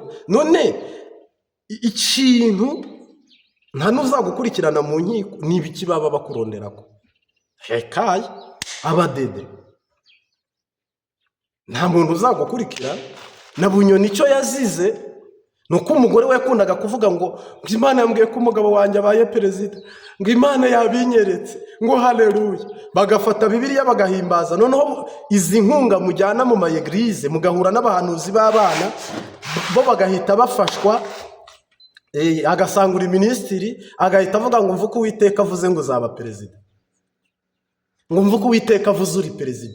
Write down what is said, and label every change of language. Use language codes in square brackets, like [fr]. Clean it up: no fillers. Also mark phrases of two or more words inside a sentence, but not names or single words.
[rw] None ikintu nta nuzagukurikirana mu nkiko nibiki baba bakuronderako? Hekaye abadede nta muntu uzagukurikira. Na Bunyoni icyo yazize nuko umugore we yakundaga kuvuga ngo Imana yambwiye ko umugabo wanjye abaye perezida, ngo Imana yabinyeretse, ngo haleluya. Bagafata Bibiliya bagahimbaza. Noneho izi nkunga mujyana mu mayeglize mugahura n'abahanuzi b'abana bo bagahita bafashwa, agasangura minisitiri agahita avuga ngo mvuko Uwiteka avuze ngo uzaba perezida, ngo mvuko Uwiteka avuze uri perezida.